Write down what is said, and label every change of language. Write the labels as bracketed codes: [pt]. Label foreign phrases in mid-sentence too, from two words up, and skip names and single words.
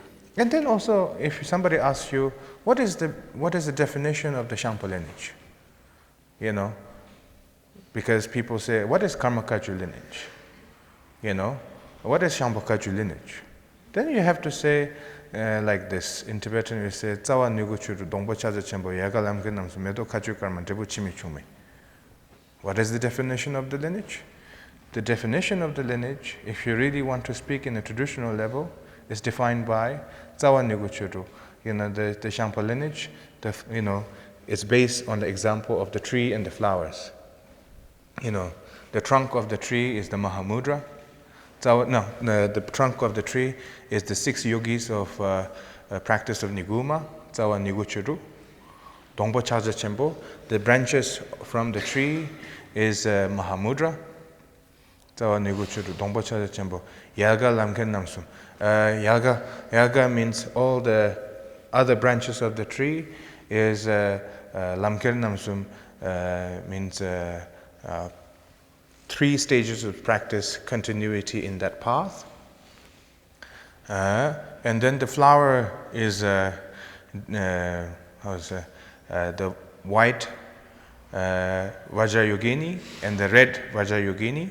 [en] And then also, if somebody asks you, what is the definition of the Shampa lineage? You know? Because people say, what is Karma Kagyu lineage? You know? What is Shampa Kagyu lineage? Then you have to say, like this. In Tibetan, we say, [bo] རྩ་བ་ཉུག་གུ་ཆུ་རུ་སྡོང་པོ་ཕྱག་རྒྱ་ཆེན་པོ་ཡ་ག་ལམ་གེ་ནམ་སུ་མེ་དོ་བཀའ་བརྒྱུད་ཀར་མ་དེ་བུ་འཆི་མེད་ཆུ་མེད. [en] What is the definition of the lineage? The definition of the lineage, if you really want to speak in a traditional level, is defined by [bo] རྩ་བ་ཉུག་གུ་ཆུ་རུ. [en] You know, the Shampa lineage, you know, it's based on the example of the tree and the flowers. You know, the trunk of the tree is the Mahamudra. The trunk of the tree is the 6 yogis of practice of Niguma, [bo] རྩ་བ་ཉུག་གུ་ཆུ་རུ. སྡོང་པོ་ཕྱག་རྒྱ་ཆེན་པོ, [en] the branches from the tree is Mahamudra. [bo] རྩ་བ་ཉུག་གུ་ཆུ་རུ་སྡོང་པོ་ཕྱག་རྒྱ་ཆེན་པོ. ཡལ་ག་ལམ་ཁྱེར་རྣམ་གསུམ. [en] Yalga means all the other branches of the tree is [bo] ལམ་ཁྱེར་རྣམ་གསུམ, [en] means 3 stages of practice, continuity in that path. And then the flower is the white Vajrayogini and the red Vajrayogini.